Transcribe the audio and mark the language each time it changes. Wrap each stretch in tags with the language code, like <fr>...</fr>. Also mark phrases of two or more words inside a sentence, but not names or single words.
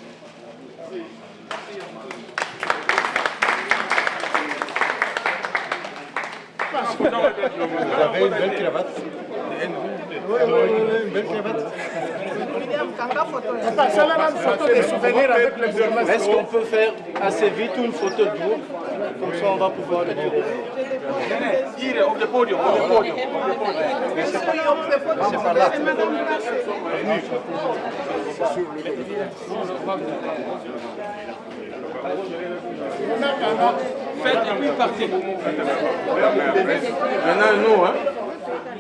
<fr>Vous avez une belle cravate. Une belle cravate. Photo de souvenir avec le bourgmestre. Est-ce qu'on peut faire assez vite une photo de vous? Comme ça, on va pouvoir le dire.</fr> <nl>Hier, op de podium, op de podium.</nl> <fr>C'est par là. Faites et puis partez. Maintenant, nous, hein.</fr>